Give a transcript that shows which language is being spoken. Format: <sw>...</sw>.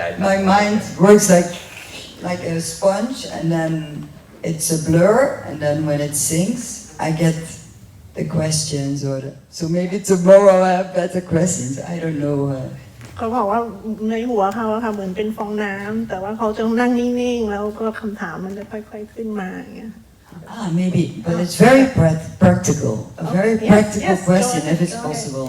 <en>my mind works like a sponge, and then it's a blur, and then when it sinks, I get the questions, so maybe tomorrow I have better questions. I don't know.</en> <th>เขาบอกว่าในหัวเขาค่ะเหมือนเป็นฟองน้ำแต่ว่าเขาจะนั่งนิ่งๆแล้วก็คำถามมันจะค่อยๆขึ้นมาอย่างเงี้ย</th> <en>maybe, but it's very practical. A very practical question, if it's possible.</en>